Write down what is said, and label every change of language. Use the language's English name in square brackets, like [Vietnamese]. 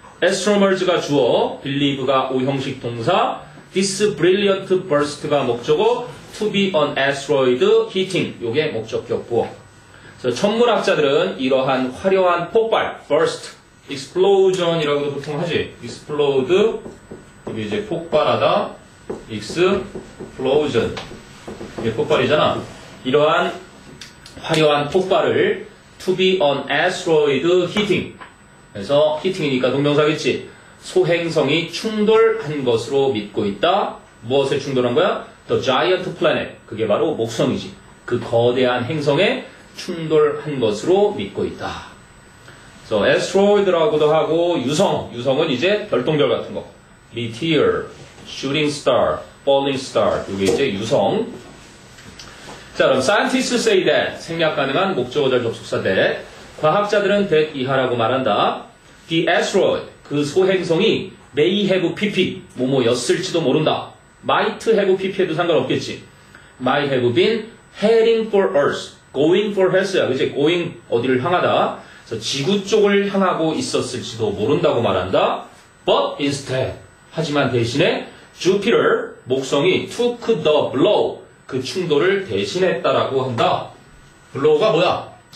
[English] astronomers가 주어, believe가 오형식 동사, this brilliant burst가 목적어, to be an asteroid hitting, 요게 목적격 부어. [Korean] 그래서 천문학자들은 이러한 화려한 폭발, burst, explosion이라고도 보통 하지. explode, 이게 이제 폭발하다, explosion. 이게 폭발이잖아. 이러한 화려한 폭발을 [English] to be an asteroid hitting. [Korean] 그래서 hitting이니까 동명사겠지. 소행성이 충돌한 것으로 믿고 있다. 무엇에 충돌한 거야? [English] The giant planet. [Korean] 그게 바로 목성이지. 그 거대한 행성에 충돌한 것으로 믿고 있다. 그래서 asteroid라고도 하고 유성은 이제 별똥별 같은 거. [English] meteor, shooting star, falling star. 이게 이제 유성. [Korean] 자, 그럼 [English] scientists say that [Korean] 생략 가능한 목적어절 접속사 that 과학자들은 that 이하라고 말한다. [English] The asteroid [Korean] 그 소행성이 may have pp 뭐뭐였을지도 모른다. [English] might have pp에도 상관없겠지. might have been heading for Earth, going for Earth야. [Korean] 그치? going 어디를 향하다. 그래서 지구 쪽을 향하고 있었을지도 모른다고 말한다. [English] But instead [Korean] 하지만 대신에 Jupiter 목성이 [English] took the blow [Korean] 그 충돌을 대신했다라고 한다. blow가 뭐야?